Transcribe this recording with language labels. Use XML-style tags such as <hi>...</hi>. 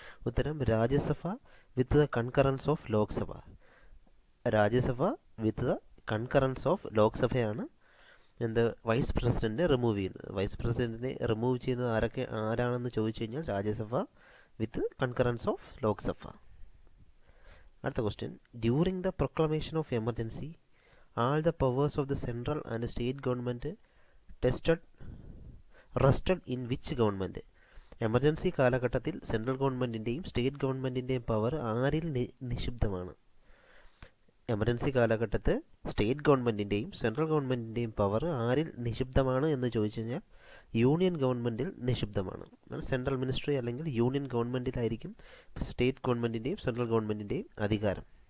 <ml>ഉത്തരം Rajya Sabha with the concurrence of Lok Sabha. Rajya Sabha with the concurrence of ലോക്സഭയാണ് എന്ത് vice പ്രസിഡന്റിനെ റിമൂവ് ചെയ്യുന്നത്. വൈസ് പ്രസിഡന്റിനെ റിമൂവ് ചെയ്യുന്നത് ആരാണെന്ന് ചോദിച്ചു കഴിഞ്ഞാൽ രാജ്യസഭ വിത്ത് കൺകറൻസ് ഓഫ് ലോക്സഭ. അടുത്ത question,</ml> <en>During the proclamation of emergency all the powers of the central and state government rested in which government?</en> <ml>Emergency കാലഘട്ടത്തിൽ സെൻട്രൽ ഗവൺമെൻറ്റിൻ്റെയും സ്റ്റേറ്റ് ഗവൺമെൻറ്റിൻ്റെയും പവർ ആരിൽ നിക്ഷിപ്തമാണ്? എമർജൻസി കാലഘട്ടത്തിൽ സ്റ്റേറ്റ് ഗവൺമെൻറ്റിൻ്റെയും സെൻട്രൽ ഗവൺമെൻറ്റിൻ്റെയും പവർ ആരിൽ നിക്ഷിപ്തമാണ് എന്ന് ചോദിച്ചു കഴിഞ്ഞാൽ യൂണിയൻ ഗവൺമെൻറ്റിൽ നിക്ഷിപ്തമാണ്. സെൻട്രൽ മിനിസ്ട്രി അല്ലെങ്കിൽ യൂണിയൻ ഗവൺമെൻറ്റിലായിരിക്കും സ്റ്റേറ്റ് ഗവൺമെൻറ്റിൻ്റെയും സെൻട്രൽ ഗവൺമെൻറ്റിൻ്റെയും അധികാരം.</ml>